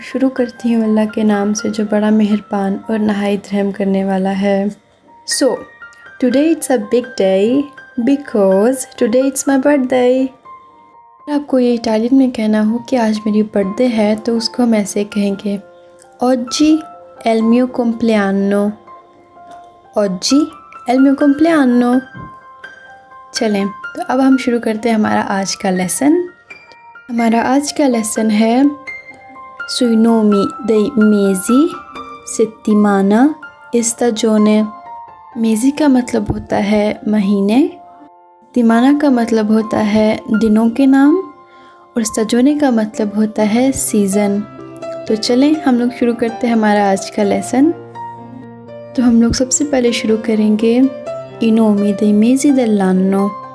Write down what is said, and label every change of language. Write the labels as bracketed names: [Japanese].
[Hindi] शुरू करती हूँ अल्लाह के नाम से जो बड़ा मेहरबान और नहायत रहम करने वाला है। [English] So today it's a big day because today it's my birthday. [Hindi] आपको ये इटालियन में कहना हो कि आज मेरी बर्थडे है तो उसको हम ऐसे कहेंगे [Italian] oggi è il mio compleanno। oggi è il mio compleanno। [Hindi] चलें तो अब हम शुरू करते हैं हमारा आज का लेसन। हमारा आज का लेसन है [Italian] sui nomi dei mesi, settimana, stagione। [Hindi] मेज़ी का मतलब होता है महीने, तिमाना का मतलब होता है दिनों के नाम और stagione का मतलब होता है सीज़न। तो चलें हम लोग शुरू करते हैं हमारा आज का लेसन। तो हम लोग सबसे पहले शुरू करेंगे [Italian] i nomi dei mesi dell'anno।